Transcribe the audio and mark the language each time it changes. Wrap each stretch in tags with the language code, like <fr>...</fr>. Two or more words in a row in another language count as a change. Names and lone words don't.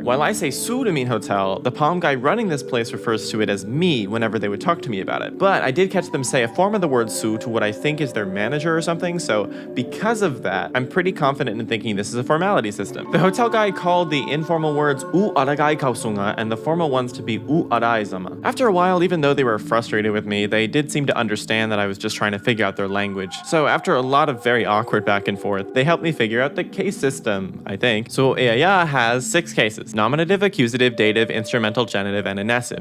<en>While I say su to mean hotel, the palm guy running this place refers to it as me whenever they would talk to me about it. But I did catch them say a form of the word su to what I think is their manager or something, so because of that, I'm pretty confident in thinking this is a formality system. The hotel guy called the informal words u aragai kausunga and the formal ones to be u arai zama. After a while, even though they were frustrated with me, they did seem to understand that I was just trying to figure out their language. So after a lot of very awkward back and forth, they helped me figure out the case system, I think. So Eaya has 6 cases: nominative, accusative, dative, instrumental, genitive, and inessive.</en>